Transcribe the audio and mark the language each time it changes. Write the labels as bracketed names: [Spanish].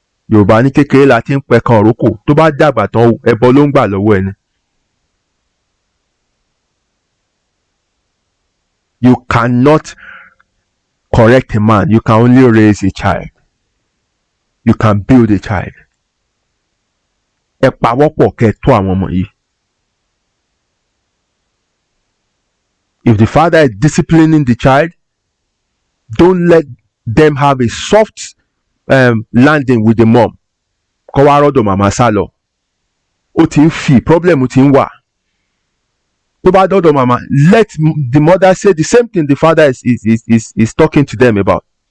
[Yoruba] Yorùbá ní kékeré la ti ń pẹ̀kan òrókò, tó bá dàgbà tán ẹbọ ló ń gbà lọ́wọ́ ẹni. [English] You cannot correct a man. You can only raise a child. You can build a child. [Yoruba] Ẹ pawọ́pọ̀ kẹ́ tó àwọn ọmọ yìí. [English] If the father is disciplining the child, don't let them have a soft landing with the mom. [Yoruba] Kọ́ wá rọ́dọ̀ màmá sá lọ. Ó ti ń fi problem ti ń wà. Tó bá dọ́dọ̀ màmá, [English] let the mother say the same thing the father is talking to them about.